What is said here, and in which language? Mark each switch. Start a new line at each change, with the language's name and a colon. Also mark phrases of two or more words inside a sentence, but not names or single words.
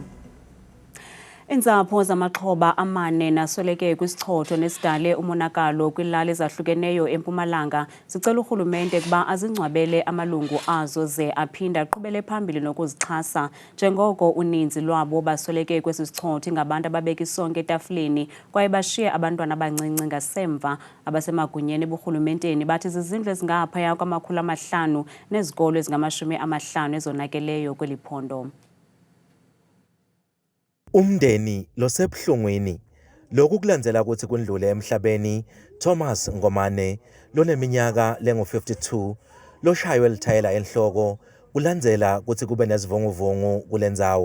Xhosa: Iintsapho zamaxhoba amane nasweleke kwisichotho nesidale umonakalo kwiilali ezahlukeneyo eMpumalanga zicela urhulumente ukuba azingcwabele amalungu azo ze aphinda aqhubele phambili nokuzixhasa njengoko uninzi lwabo basweleke kwesi sichotho ngabantu ababeka isonka etafileni kwaye bashiye abantwana abancinci ngasemva abasemagunyeni eburhulumenteni bathi zizindlu ezingaphaya kwama500 nezikolo ezingama50 ezonakeleyo kweli phondo.
Swati: Umndeni losebuhlungwini lokhu kulandzela ukuthi kundlule emhlabeni Thomas Ngomane loneminyaka lengu52 loshaywe lithayela enhloko kulandzela ukuthi kube nezivunguvungu kulendzawo.